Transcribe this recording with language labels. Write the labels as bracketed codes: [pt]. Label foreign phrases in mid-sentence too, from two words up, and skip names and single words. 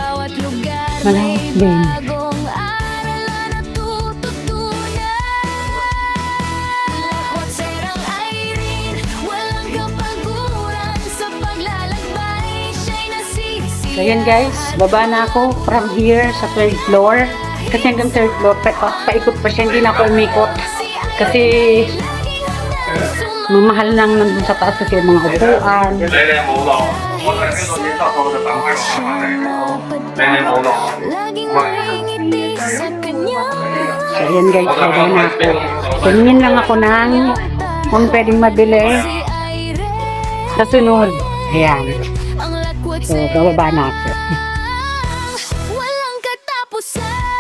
[tl] bawat lugar Malawak din. bagong aral na natututunan. Lakwat Serang Irene, walang kapaguran sa paglalakbay, siya'y nasisi. So yan guys, baba na ako [en] from here [tl] sa 3rd floor. Kasi hanggang 3rd floor, paikot pa siya, hindi na ako umikot. Kasi mamahal nang nandun sa taas kasi yung mga upuan. [yue] 你哋冇落，我喺呢度影得我就等佢落翻嚟。你哋冇落， [tl] Laging ngumingiti sa kanya. So yan guys, baba na ako. Tingin lang ako ng kung pwedeng mabili Si Irene, sa sunod. Ayan. ang lakwat So, bababa na ako. walang katapusan.